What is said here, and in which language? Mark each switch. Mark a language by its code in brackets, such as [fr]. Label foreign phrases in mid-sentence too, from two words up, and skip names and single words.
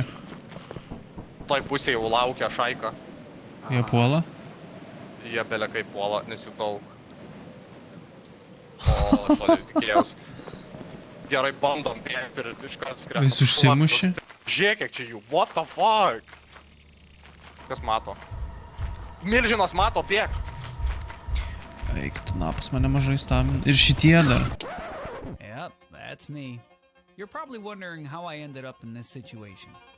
[lt] Toj pusėje jau laukia šaika. Jie puola? Jie belekai puola, nes jų daug. O, aš to netikėjausi. Gerai, bandom bėgti ir iškart skrenda. Jis užsimušė? Žiūrėk, kiek čia jų. [en] What the fuck? [lt] Kas mato? Milžinas mato, bėg. Eik, tu napas mane mažai stamina. Ir šitie dar. [en] Yep, that's me. You're probably wondering how I ended up in this situation.